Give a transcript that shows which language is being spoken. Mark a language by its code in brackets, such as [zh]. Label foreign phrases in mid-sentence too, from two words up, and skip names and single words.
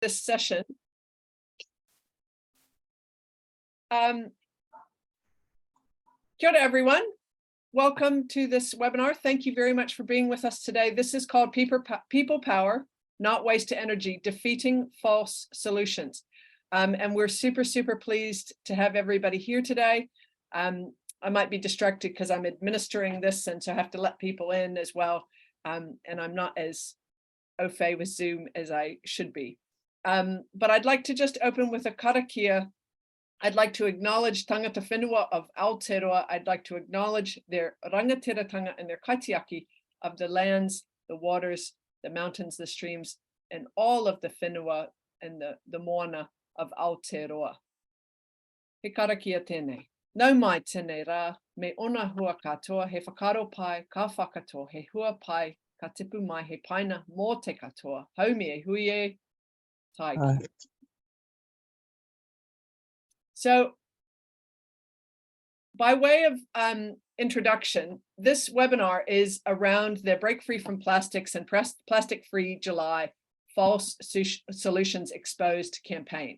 [en] this session. [mi] Kia ora, [en] everyone. Welcome to this webinar. Thank you very much for being with us today. This is called People Power, Not Waste to Energy, Defeating False Solutions. And we're super pleased to have everybody here today. I might be distracted because I'm administering this, and so I have to let people in as well. And I'm not as au fait with Zoom as I should be. But I'd like to just open with a karakia. I'd like to acknowledge [mi] tangata whenua [en] of Aotearoa. I'd like to acknowledge their rangatiratanga and their kaitiaki of the lands, the waters, the mountains, the streams, and all of the whenua and the moana of Aotearoa. [mi] He karakia tēnei. Nau mai tēnei rā, me ona hua katoa, he whakaro pai, ka whakato, he hua pai, ka tipu mai, he paina mō te katoa. Haumi e hui e taiki. [en] So, by way of introduction, this webinar is around the Break Free from Plastics and Plastic Free July False Solutions Exposed campaign.